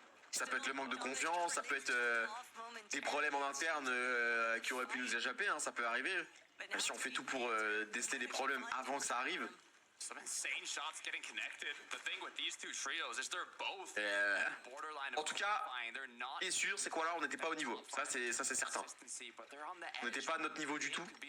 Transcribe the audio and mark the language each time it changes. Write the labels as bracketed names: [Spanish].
[French] Ça peut être le manque de confiance, ça peut être des problèmes en interne qui auraient pu nous échapper, hein, ça peut arriver. Même si on fait tout pour déceler des problèmes avant que ça arrive. [English] Some insane shots getting connected. The thing with these two trios is they're both borderline [French] en tout cas, ce qui est sûr, c'est quoi là, on n'était pas au niveau. Ça c'est certain. On n'était pas à notre niveau du tout.